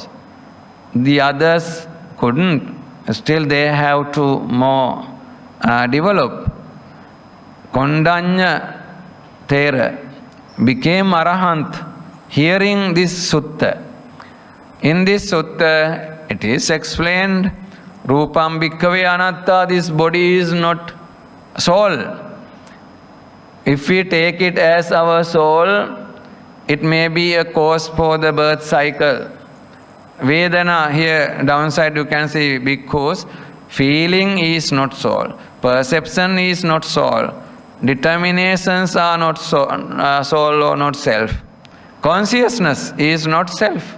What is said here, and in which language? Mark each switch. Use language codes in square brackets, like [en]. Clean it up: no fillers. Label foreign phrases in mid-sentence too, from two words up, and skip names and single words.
[en] The others couldn't. Still they have to more develop. Kondanya Thero became arahant hearing this sutta. In this sutta it is explained, [pi] Rupam bhikkhave anatta, [en] this body is not soul. If we take it as our soul, it may be a cause for the birth cycle. Vedana, here downside you can see bhikkhus, feeling is not soul, perception is not soul, determinations are not soul or not self, consciousness is not self.